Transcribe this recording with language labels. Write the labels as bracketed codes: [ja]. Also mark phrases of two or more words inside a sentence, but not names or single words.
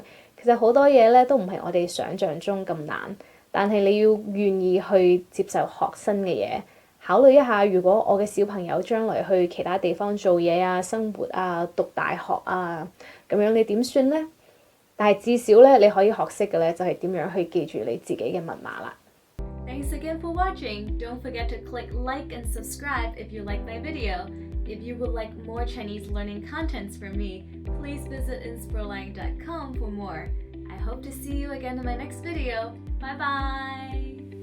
[yue] 其實好多嘢咧都唔係我哋想象中咁難，但係你要願意去接受學新嘅嘢。考慮一下，如果我嘅小朋友將來去其他地方做嘢啊、生活啊、讀大學啊，咁樣你點算呢？但係至少咧，你可以學識嘅咧，就係點樣去記住你自己嘅密碼啦。 [en] Thanks again for watching. Don't forget to click like and subscribe if you like my video. If you would like more Chinese learning contents from me, please visit insprolang.com for more. I hope to see you again in my next video. Bye bye!